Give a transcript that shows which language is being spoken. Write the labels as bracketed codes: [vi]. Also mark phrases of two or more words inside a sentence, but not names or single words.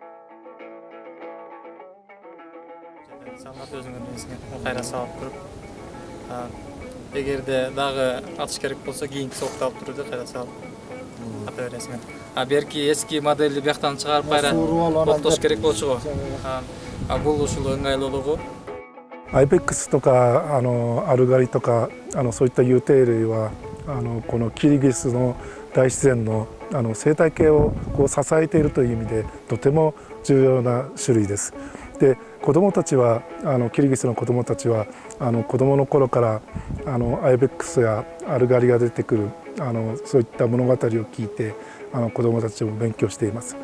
[ky] Саңат өзүңөр кайра салып туруп, эгерде дагы атыш керек болсо кийинки сокто алып туруп кайра салып ата бересиңер. Берки эски модельди бияктан чыгарып кайра октош керек болчу го. Бул ушул ыңгайлуулугу. [ja] IBEX とかアルガリとかそういった有定類はこのキリギスの大自然の生態系をこう支えているという意味でとても重要な種類です。で子どもたちはキリギスの子どもたちは子どもの頃からIBEX やアルガリが出てくるそういった物語を聞いて子どもたちも勉強しています。